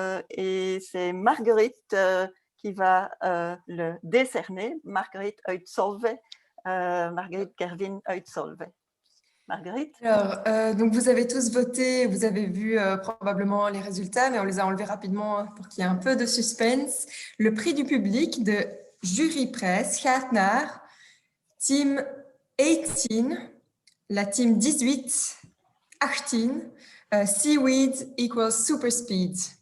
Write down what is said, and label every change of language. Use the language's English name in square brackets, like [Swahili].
[French] Et c'est Marguerite qui va le décerner. [Dutch] Marguerite uit Solvay. Marguerite Kervin uit Solvay. Marguerite. [French] Alors, donc vous avez tous voté, vous avez vu probablement les résultats, mais on les a enlevés rapidement pour qu'il y ait un peu de suspense. Le prix du public de Jury Presse [Dutch] gaat naar team 18, [French] la team 18, 18, Seaweed equals super speed.